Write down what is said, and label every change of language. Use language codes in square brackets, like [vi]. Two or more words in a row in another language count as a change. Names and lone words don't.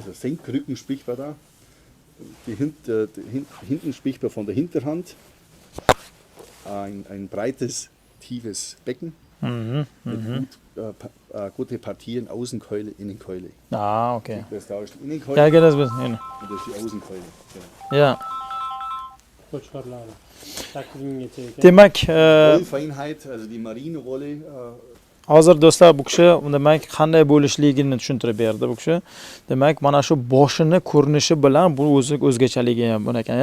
[de] Also Senkrücken spricht man da. Hinten spricht man von der Hinterhand. Ein breites, tiefes Becken. Mit gute Partien, Außenkeule, Innenkeule. Ah, okay. Das da ist die Innenkeule Ja, geht das ein bisschen. und das ist die Außenkeule. Ja. [uz] Qo'chqorlar. Takvimgacha ekan. Demak, [de] Wollfeinheit, also die Merino-Wolle. [uz] hozir do'stlar bu kishi demak qanday bo'lishligini tushuntirib berdi bu kishi. Demak, mana shu boshini ko'rinishi bilan bu o'zgachaligi ham bor ekan.